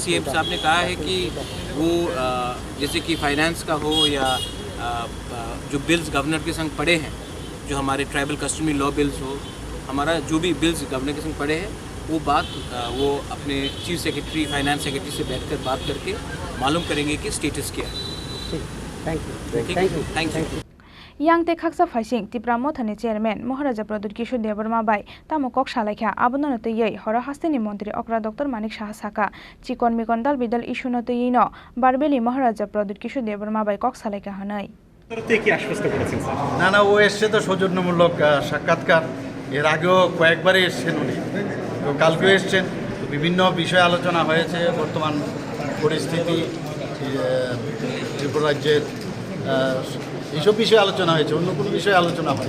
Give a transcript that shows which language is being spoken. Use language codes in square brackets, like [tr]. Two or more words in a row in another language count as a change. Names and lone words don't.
[hi] CM साहब ने कहा है कि वो जैसे कि फाइनेंस का हो या जो बिल्स गवर्नर के संग पड़े हैं, जो हमारे [en] tribal customary law bills [hi] हो, हमारा जो भी बिल्स गवर्नर के संग पड़े हैं, वो बात वो अपने [en] chief secretary, finance secretary [hi] से बैठकर बात करके मालूम करेंगे कि स्टेटस क्या है। [en] Thank you. [trp] Yang te khaksa phaising Tripura Mothani chairman Maharaja Pradut Kishore Dev Burma bai tamo kok salaikha abono no tei horo hasteni mantri okra Dr. Manik Saha saka chikon mikon dal bidal issue no tei no barbeli Maharaja Pradut Kishore Dev Burma bai kok salaikha hanai [bn] কি আশ্বস্ত করেছেন স্যার? না ও এসছে তো সৌজন্যমূলক সাক্ষাৎকার, এর আগেও কয়েকবারই এসছেন উনি, তো কালকেও এসছেন। বিভিন্ন বিষয়ে আলোচনা হয়েছে, বর্তমান পরিস্থিতি, ত্রিপুরা রাজ্যের এইসব বিষয়ে আলোচনা হয়েছে, অন্য কোনো বিষয়ে আলোচনা হয়।